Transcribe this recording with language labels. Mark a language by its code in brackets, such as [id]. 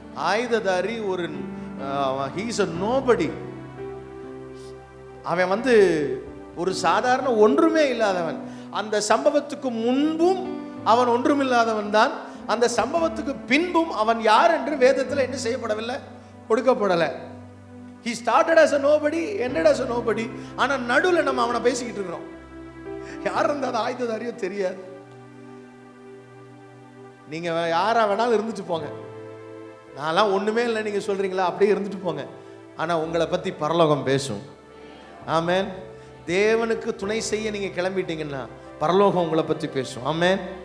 [ta] ஆயுததாரி ஒரு [en] He's a nobody. [ta] அவன் ஒரு சாதாரண ஒன்றுமே இல்லாதவன். அந்த சம்பவத்துக்கு முன்பும் அவன் ஒன்றுமில்லாதவன் தான். அந்த சம்பவத்துக்கு பின்பும் அவன் யார் என்று வேதத்தில் என்ன செய்யப்படவில்லை, கொடுக்கப்படலை. [en] he started as a nobody, ended as a nobody. [ta] ஆனால் நடுவில் நம்ம அவனை பேசிக்கிட்டு இருக்கிறோம். யார் இருந்தால் ஆயுததாரியோ தெரியாது. நீங்க யாரா வேணாலும் இருந்துட்டு போங்க, நான்லாம் ஒண்ணுமே இல்லை நீங்க சொல்றீங்களா, அப்படியே இருந்துட்டு போங்க. ஆனா உங்களை பத்தி பரலோகம் பேசும். ஆமென். தேவனுக்கு துணை செய்ய நீங்க கிளம்பிட்டீங்கன்னா பரலோகம் உங்களை பத்தி பேசும். ஆமென்.